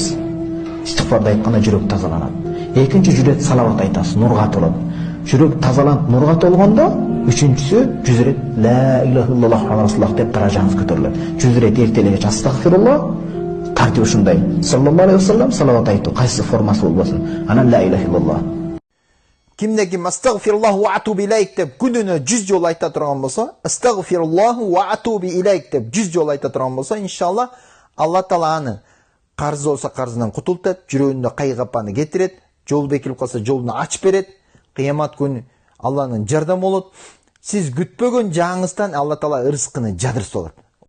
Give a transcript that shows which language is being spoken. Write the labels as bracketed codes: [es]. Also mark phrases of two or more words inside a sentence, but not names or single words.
[ky] Истигфарды айтканда жүрөк тазаланат. Экинчи жүрөк салават айтасыз, нурга толот. Жүрөк тазаланып, нурга толгондо үчүнчүсү 100 ирет [ar] لا إله إلا الله محمد رسول الله [ky] деп даражаңыз көтөрүлөт. 100 ирет эртелегече астагфируллах, тартиби ушундай. [ar] صلى الله عليه وسلم [ky] салават айтуу, кайсы формасы болбосун. [ar] Анан لا إله إلا الله. [ky] Кимде ким [ar] أستغفر الله وأتوب إليك [ky] деп күнүнө 100 жол айта турган болсо, [ar] أستغفر الله وأتوب إليك [ky] деп 100 жол айта турган болсо, иншаллах Алла Тааланы карыз болсо карызынан кутултат, жүрөгүндө кайгапаны кетирет, жол бекилип калса жолун ачып берет, кыямат күнү Алланын жардамы болот. Сиз күтпөгөн жагыңыздан Алла Таала рызкыны жадырып салат.